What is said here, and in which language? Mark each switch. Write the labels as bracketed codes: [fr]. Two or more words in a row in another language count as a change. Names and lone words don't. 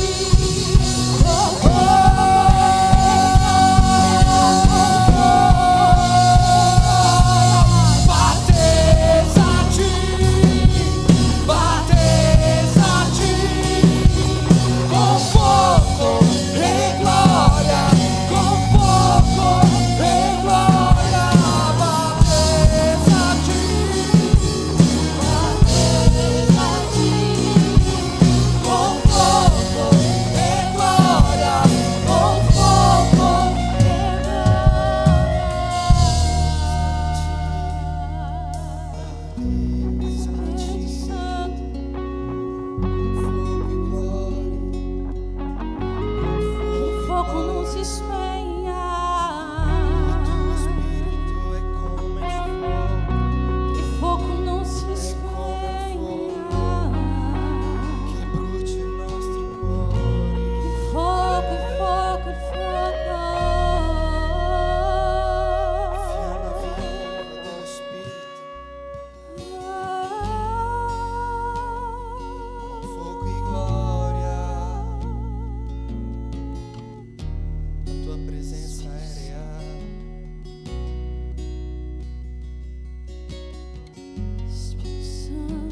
[it] Battezzaci, battezzaci con fuoco e gloria, con fuoco e gloria. Battezzaci, battezzaci con fuoco e gloria, con fuoco e [pt] Que fogo não se esfria, [it] Spirito è come fuoco [pt] que fogo não se esfria, [it] che brucia i nostri cuori. [pt] fogo, fogo, [it] Fiamma [pt] fogo. [it] viva dello Spirito, con fuoco e gloria. La tua presenza è reale. [pt] Espírito Santo,